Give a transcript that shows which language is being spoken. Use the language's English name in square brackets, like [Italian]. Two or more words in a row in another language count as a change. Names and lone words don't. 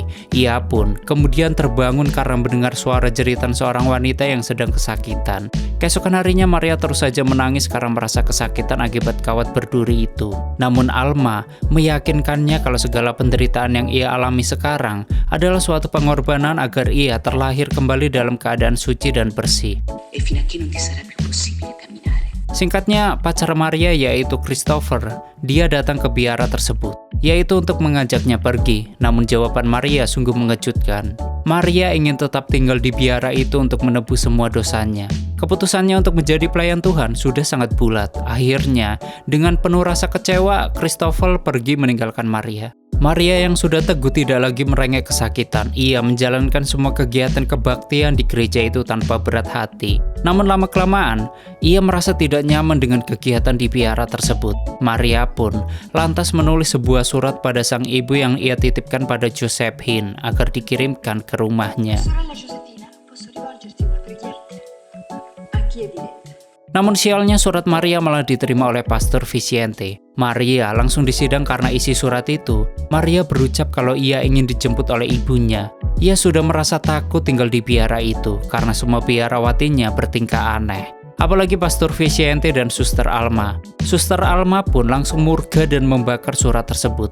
[Indonesian] Ia pun kemudian terbangun karena mendengar suara jeritan seorang wanita yang sedang kesakitan. Keesokan harinya Maria terus saja menangis karena merasa kesakitan akibat kawat berduri itu. Namun Alma meyakinkannya kalau segala penderitaan yang ia alami sekarang adalah suatu pengorbanan agar ia terlahir kembali dalam keadaan suci dan bersih. [Italian] E fino a che non ti sarà più possibile camminare. [Indonesian] Singkatnya, pacar Maria yaitu Christopher, dia datang ke biara tersebut, yaitu untuk mengajaknya pergi. Namun jawaban Maria sungguh mengejutkan. Maria ingin tetap tinggal di biara itu untuk menebus semua dosanya. Keputusannya untuk menjadi pelayan Tuhan sudah sangat bulat. Akhirnya, dengan penuh rasa kecewa, Christopher pergi meninggalkan Maria. Maria yang sudah teguh tidak lagi merengek kesakitan. Ia menjalankan semua kegiatan kebaktian di gereja itu tanpa berat hati. Namun lama-kelamaan, ia merasa tidak nyaman dengan kegiatan di biara tersebut. Maria pun lantas menulis sebuah surat pada sang ibu yang ia titipkan pada Josephine agar dikirimkan ke rumahnya. [Italian] Sorella Giuseppina, posso rivolgerti una preghiera? A chi è diretta? [Indonesian] Namun sialnya surat Maria malah diterima oleh Pastor Vicente. Maria langsung disidang karena isi surat itu. Maria berucap kalau ia ingin dijemput oleh ibunya. Ia sudah merasa takut tinggal di biara itu karena semua biarawatinya bertingkah aneh. Apalagi Pastor Vicente dan Suster Alma. Suster Alma pun langsung murka dan membakar surat tersebut.